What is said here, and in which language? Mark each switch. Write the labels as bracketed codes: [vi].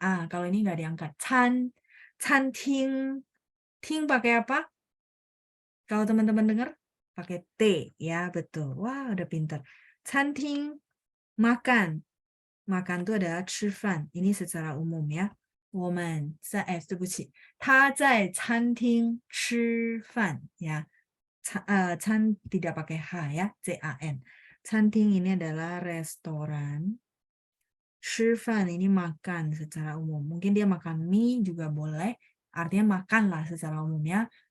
[id] Kalau ini nggak diangkat. Canting. Ting pakai apa? Kalau teman-teman dengar, pakai T. Ya, betul. Wah, udah pintar. Canting, makan. Makan itu adalah 吃饭. Ini secara umum ya. [zh] 我们在对不起，他在餐厅吃饭 ya. [id] Can tidak pakai H ya, CAN. Canting ini adalah restoran. 吃饭 ini makan secara umum. Mungkin dia makan mie juga boleh. Artinya makan lah secara umum ya.